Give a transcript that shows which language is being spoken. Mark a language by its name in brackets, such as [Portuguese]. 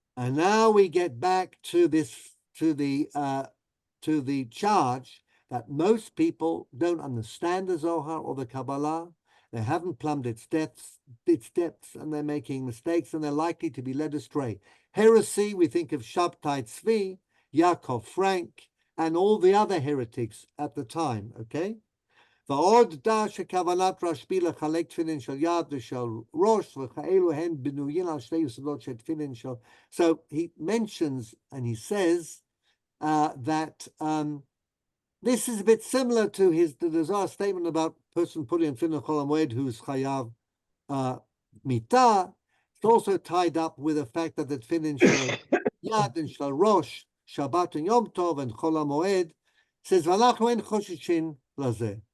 [English] And now we get back to this, to the charge that most people don't understand the Zohar or the Kabbalah. They haven't plumbed its depths, and they're making mistakes, and they're likely to be led astray. Heresy, we think of Shabtai Tzvi, Yaakov Frank, and all the other heretics at the time, okay? [Hebrew] ועוד דע שכוונת רשב"י לחלק תפילין של יד ושל ראש וכאלו הן בנויים על שתי יסודות של תפילין של. [English] So he mentions and he says that this is a bit similar to the Zohar statement about person putting in tefillin chol hamoed who's chayav mita. It's also tied up with the fact that the tefillin shel yad and shel rosh, Shabbat and Yom Tov and chol hamoed says [Hebrew] v'alachnu ein choshishin lazeh.